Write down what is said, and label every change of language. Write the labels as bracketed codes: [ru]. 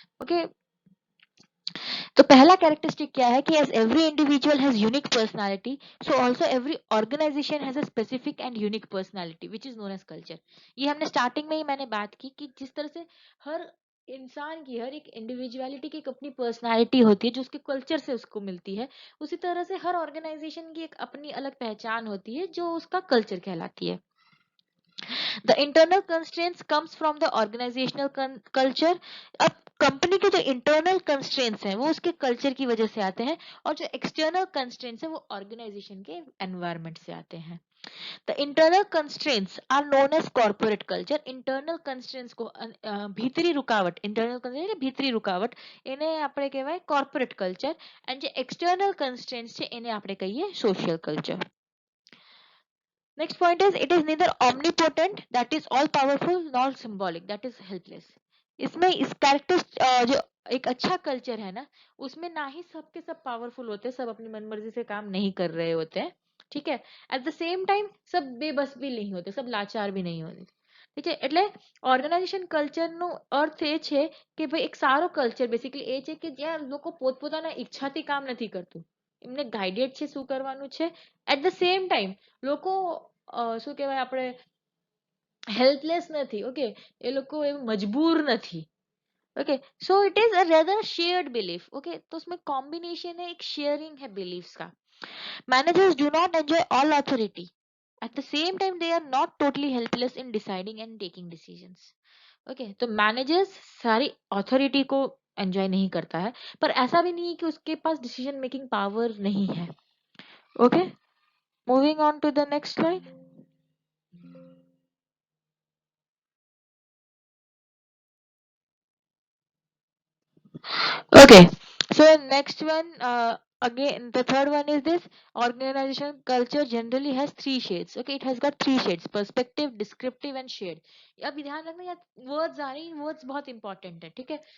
[en] Okay, तो पहला characteristic क्या है कि as every individual has unique personality, so also every organisation has a specific and unique personality which is known as culture. [hi] ये हमने starting में ही मैंने बात की कि जिस तरह से हर इंसान की, हर एक इंडिविजुअलिटी की एक अपनी पर्सनालिटी होती है जो उसके कल्चर से उसको मिलती है, उसी तरह से हर ऑर्गेनाइजेशन की एक अपनी अलग पहचान होती है जो उसका कल्चर कहलाती है। [en] The internal constraints comes from the organizational culture। [hi] अब कंपनी के जो इंटरनल कंस्ट्रेंट्स हैं वो उसके कल्चर की वजह से आते हैं, और जो एक्सटर्नल कंस्ट्रेंट्स हैं वो ऑर्गेनाइजेशन के एनवायरनमेंट से आते हैं। [en] the [hi] internal constraints are known as corporate culture. Internal constraints को भीतरी रुकावट, इंटरनल कंस्ट्रेंट भीतरी रुकावट, इन्हें [gu] આપણે કહેવાય [en] corporate culture, and [gu] જે [en] external constraints [gu] છે એને આપણે કહીએ [en] social culture। Next point is it is neither omnipotent, that is all powerful, nor symbolic, that is helpless। [hi] इसमें इस कैरेक्टर जो एक अच्छा कल्चर है ना, उसमें ना ही सबके सब पावरफुल होते हैं, सब अपनी मनमर्जी से काम नहीं कर रहे होते हैं, ठीक है। [en] at the same time [hi] सब बेबस भी नहीं होते, सब लाचार भी नहीं होते, [gu] ઠીક છે। એટલે ઓર્ગેનાઇઝેશન કલ્ચરનો અર્થ એ છે કે ભાઈ એક સારો કલ્ચર બેસિકલી એ છે કે જ્યાં લોકો પોતપોતાના ઈચ્છાથી કામ નથી કરતું, એમને ગાઈડેડ છે શું કરવાનું છે, [en] at the same time [gu] લોકો શું કહેવાય આપણે હેલ્પલેસ નથી, ઓકે, એ લોકો એવું મજબૂર નથી, okay. [en] so it is a rather shared belief, [hi] okay. तो उसमें कॉम्बिनेशन है, एक शेयरिंग है बिलीफ्स का। [en] Managers do not enjoy all authority, at the same time they are not totally helpless in deciding and taking decisions, okay. [hi] तो managers सारी authority को enjoy नहीं करता है, पर ऐसा भी नहीं है कि उसके पास डिसीजन मेकिंग पावर नहीं है, okay. [en] Moving on to the next slide. Okay, so next one, again, the third one is this: organization culture generally has three shades. Okay, it has got three shades: perspective, descriptive, and shared. [hi] अब ध्यान रखना यार, words आ रही हैं, words बहुत important है, ठीक है।